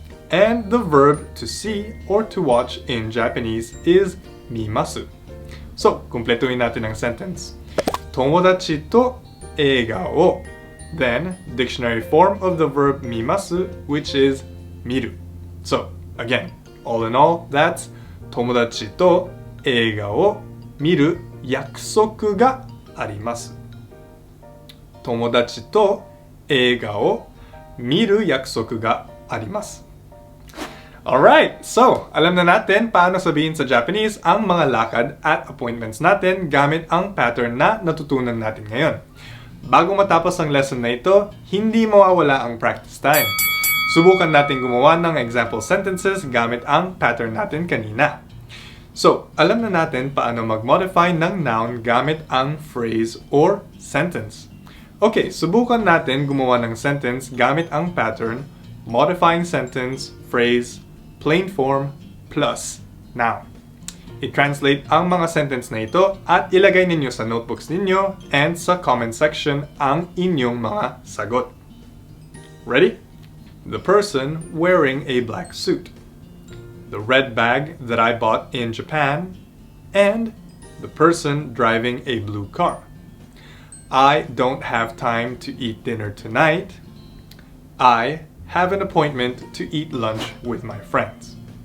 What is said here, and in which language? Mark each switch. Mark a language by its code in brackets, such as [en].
[en] And the verb to see or to watch in Japanese is mimasu. [tl] So, kumpletuhin natin ang sentence. [ja] Tomodachi to eiga o. [en] Then, dictionary form of the verb mimasu, which is miru. So, again, all in all, that's [ja] 友達と映画を見る約束があります。友達と映画を見る約束があります。 [tl] Alright, so alam na natin paano sabihin sa Japanese ang mga lakad at appointments natin gamit ang pattern na natutunan natin ngayon. Bago matapos ang lesson na ito, hindi mawawala ang practice time. Subukan natin gumawa ng example sentences gamit ang pattern natin kanina. So, alam na natin paano mag-modify ng noun gamit ang phrase or sentence. Okay, subukan natin gumawa ng sentence gamit ang pattern modifying sentence, phrase, plain form, plus noun. I-translate ang mga sentence na ito at ilagay ninyo sa notebooks ninyo and sa comment section ang inyong mga sagot. Ready? [en] The person wearing a black suit. The red bag that I bought in Japan, and the person driving a blue car. I don't have time to eat dinner tonight. I have an appointment to eat lunch with my friends.